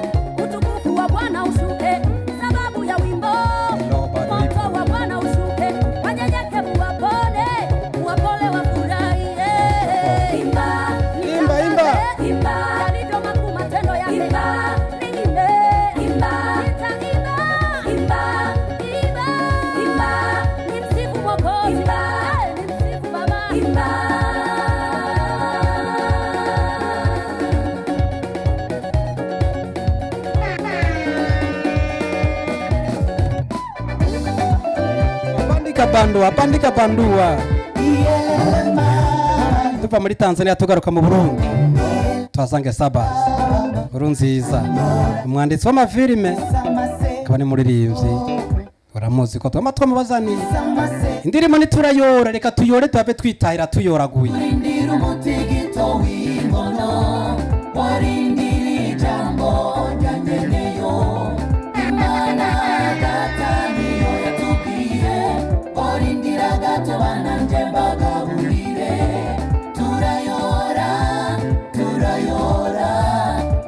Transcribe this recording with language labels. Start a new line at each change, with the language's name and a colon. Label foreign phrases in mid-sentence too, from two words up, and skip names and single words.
Swahili: utukufu wa Bwana ushuke sababu ya wimbo moto wa Bwana ushuke wanyenyekevu wapole wafurahie imba imba imba imba yalivyo makuu matendo yake imba imba imba imba imba nimsifu Mwokozi nimsifu Baba imba
Rundi: apandika bandua tuva muri Tanzania tugaruka mu Burundi twasange Sabas Nkurunziza umwanditsi w'amafilime akaba ni muririmbyi uramuzi ko twama twamubazaniye indirimbo niturayora reka tuyore tuave twitahira tuyoraguye indira umutigito w'ingono warindira ijambo ryanyeneyo imana data niyo yatubwiye warindira gato bananje mbagaburire turayora